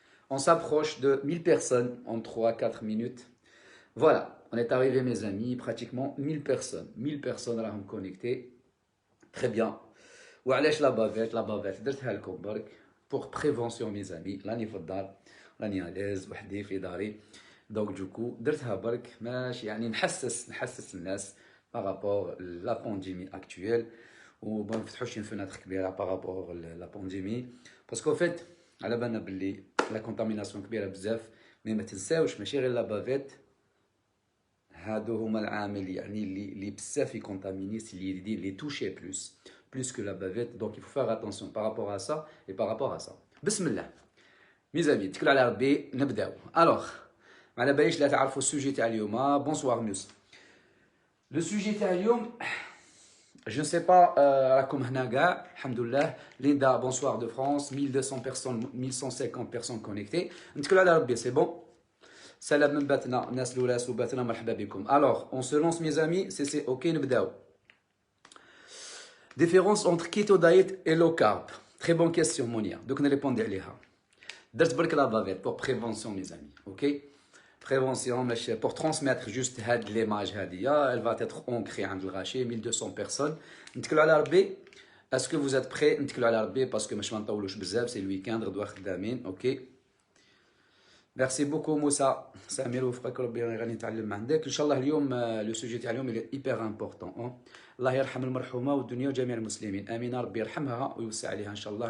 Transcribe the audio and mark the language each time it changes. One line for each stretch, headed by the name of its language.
French: On s'approche de 1000 personnes en 3-4 minutes. Voilà, on est arrivé mes amis, pratiquement 1000 personnes. 1000 personnes راهم connectées. Très bien.
Arabic: وعلاش لا بافيت درتها لكم برك
French: pour prévention mes amis.
Arabic: راني في الدار راني علاز وحدي في داري. دونك دوكو درتها برك ماشي يعني نحسس الناس بارابور لا بانديمي اكطويل. وما نفتحوش فناتر كبيره بارابور لا بانديمي باسكو فيت على بالنا باللي لا كونتاميناسيون كبيره بزاف. مي ما تنساوش ماشي غير لا بافيت. هادو هما العامل يعني اللي بزاف يكونتامينيس اللي
French: touché plus que la bavette. Donc il faut faire attention par rapport à ça et par rapport à ça.
Arabic: Bismillah.
French: Mes amis,
Arabic: تكلوا على ربي نبداو.
French: Alors,
Arabic: ما على باليش لا تعرفوا السوجي تاع اليوم.
French: Bonsoir Mus. Le sujet
Arabic: تاع اليوم
French: je ne sais pas
Arabic: راكم هنا كاع الحمد لله.
French: Linda, bonsoir de France, 1200 personnes, 1150 personnes connectées.
Arabic: نتكلوا على ربي,
French: c'est bon.
Arabic: Salam من باتنا, ناس لولاس وباتنا, مرحبا بكم.
French: Alors, on se lance mes amis, c'est ok,
Arabic: نبداو.
French: Différence entre keto diet et low carb. Très bonne question Monia.
Arabic: Donc نريبوندي عليها. درت برك لا بافيت
French: pour prévention mes amis, ok. Prévention, pour transmettre juste l'image
Arabic: هذه,
French: elle va être ancrée
Arabic: عند الغاشي
French: 1200 personnes.
Arabic: نتكلوا على ربي.
French: Est-ce que vous êtes prêts?
Arabic: نتكلوا على ربي
French: parce que
Arabic: مش نطولوش بزاف,
French: c'est le week-end,
Arabic: غدوة خدامين, ok.
French: Merci beaucoup Moussa.
Arabic: سمير وفقك ربي غادي نتعلم عندك. ان شاء الله اليوم لو سوجي تاع اليوم اللي
French: hyper important.
Arabic: الله يرحم المرحومه والدنيا وجميع المسلمين. امين ربي يرحمها ويوسع عليها ان شاء الله.